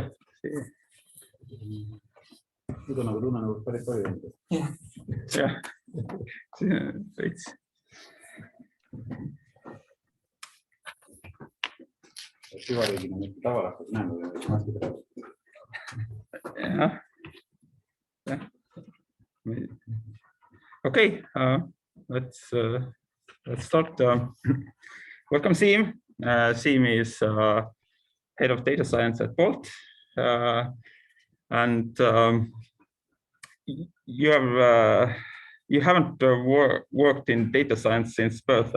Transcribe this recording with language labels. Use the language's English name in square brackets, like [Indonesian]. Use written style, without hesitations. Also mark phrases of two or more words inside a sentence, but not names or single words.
[Estonian] nüüd on nagu tunne nagu päris palju. jah, veits. Süvariigina mitte tavaliselt näeme maski peale. jah. [English] Okay, let's start. Welcome, Siim. Siim is head of data science at Bolt, and you haven't worked in data science since birth.